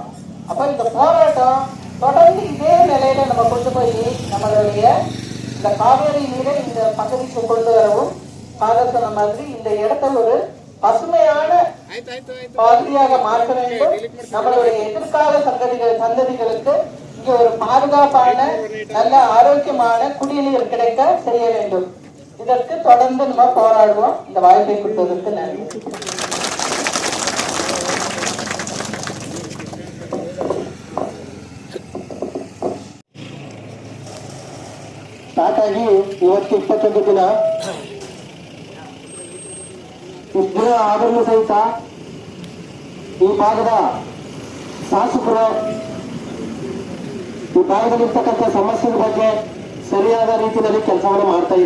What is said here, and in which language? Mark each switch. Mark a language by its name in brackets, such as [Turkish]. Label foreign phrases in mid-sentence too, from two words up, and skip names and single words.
[Tamil] அப்ப இந்த போராட்டம் தொடர்ந்து இதே நிலையில நம்ம கொண்டு போய் நம்மளுடைய இந்த காவேரி நீரை இந்த பகுதிக்கு கொண்டு வரவும், சொன்ன மாதிரி இந்த இடத்தை ஒரு பசுமையான பகுதியாக மாற்ற வேண்டும். நம்மளுடைய எதிர்கால சந்ததிகளுக்கு இங்க ஒரு பாதுகாப்பான நல்ல ஆரோக்கியமான குடிநீர் கிடைக்க செய்ய வேண்டும். இதற்கு தொடர்ந்து நம்ம போராடுவோம். இந்த வாய்ப்பை கொடுத்ததற்கு நன்றி. [Kannada] ಸ್ಟಾರ್ಟ್ ಆಗಿ ಇವತ್ತು 21 ದಿನ ಇಷ್ಟು ಆದರೂ ಸಹಿತ ಈ ಭಾಗದ ಶಾಸಕರು ಈ ಭಾಗದಲ್ಲಿರ್ತಕ್ಕಂಥ ಸಮಸ್ಯೆಗಳ ಬಗ್ಗೆ ಸರಿಯಾದ ರೀತಿಯಲ್ಲಿ ಕೆಲಸವನ್ನು ಮಾಡ್ತಾ ಇಲ್ಲ.